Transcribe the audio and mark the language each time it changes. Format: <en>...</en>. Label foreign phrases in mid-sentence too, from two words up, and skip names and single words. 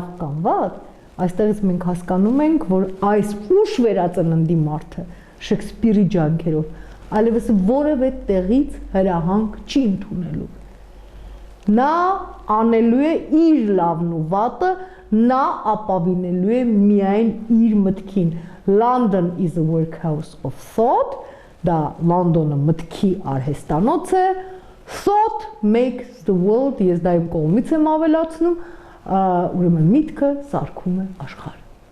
<hy>կամ վատ, այստեղից մենք հասկանում ենք, որ այս ուշ վերածննդի մարդը Շեքսպիրի ջանքերով այլևս որևէ տեղից հրահանգ չի ընդունելու։ Նա անելու է իր լավն ու վատը, նա ապավինելու է միայն իր մտքին։</hy> <en>London is a workhouse of thought,</en> <hy>դա Լոնդոնը մտքի արհեստանոց է,</hy> <en>thought makes the world,</en> <hy>ես դա իմ կողմից եմ ավելացնում, ուրեմն միտքը սարքում է աշխարհ։</hy>